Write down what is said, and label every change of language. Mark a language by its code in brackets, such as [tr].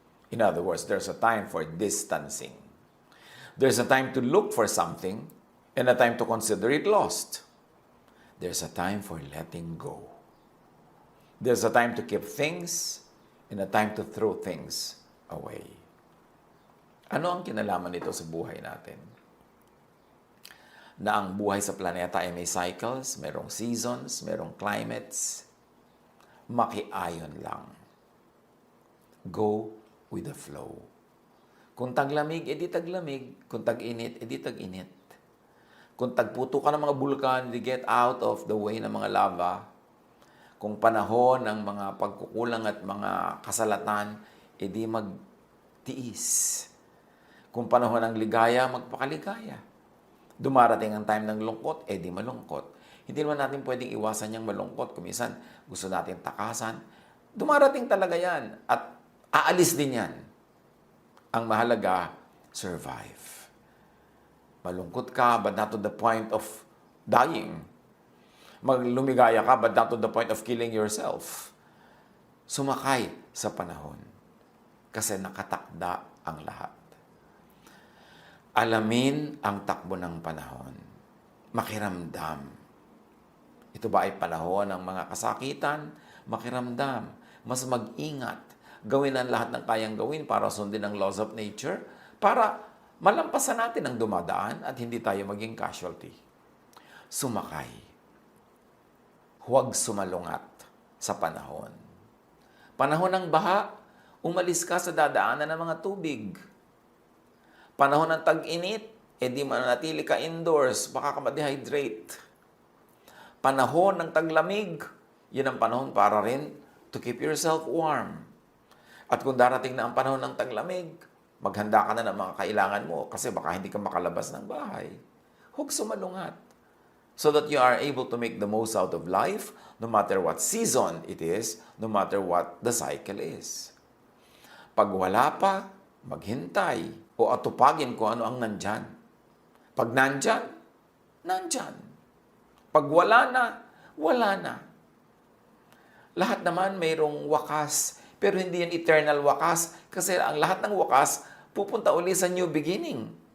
[en] In other words, there's a time for distancing. There's a time to look for something and a time to consider it lost. There's a time for letting go. There's a time to keep things and a time to throw things away. [tl] Ano ang kinalaman nito sa buhay natin? Na ang buhay sa planeta ay may cycles, merong seasons, merong climates. Makiayon lang. [en] Go with the flow. [tl] Kung taglamig, edi taglamig. Kung tag-init, edi tag-init. Kung tagputo ka ng mga bulkan, edi [en] get out of the way [tl] ng mga lava. Kung panahon ng mga pagkukulang at mga kasalatan, edi magtiis. Kung panahon ng ligaya, magpakaligaya. Dumarating ang time ng lungkot, edi malungkot. Hindi naman natin pwedeng iwasan yung malungkot. Kung minsan gusto natin takasan, dumarating talaga yan. At aalis din yan. Ang mahalaga, survive. Malungkot ka, [en] but not to the point of dying. [tl] Lumigaya ka, [en] but not to the point of killing yourself. [tl] Sumakay sa panahon. Kasi nakatakda ang lahat. Alamin ang takbo ng panahon. Makiramdam. Ito ba ay panahon ng mga kasakitan? Makiramdam. Mas mag-ingat. Gawin ang lahat ng kayang gawin para sundin ang laws of nature, para malampasan natin ang dumadaan at hindi tayo maging casualty. Sumakay. Huwag sumalungat sa panahon. Panahon ng baha, umalis ka sa dadaanan ng mga tubig. Panahon ng tag-init, di mananatili ka indoors, baka ka ma-dehydrate. Panahon ng taglamig, yun ang panahon para rin [en] to keep yourself warm. [tl] At kung darating na ang panahon ng taglamig, maghanda ka na ng mga kailangan mo kasi baka hindi ka makalabas ng bahay. Huwag sumalungat. [en] So that you are able to make the most out of life, no matter what season it is, no matter what the cycle is. [tl] Pag wala pa, maghintay o atupagin kung ano ang nandyan. Pag nandyan, nandyan. Pag wala na, wala na. Lahat naman mayroong wakas, pero hindi yan eternal wakas kasi ang lahat ng wakas pupunta uli sa new beginning.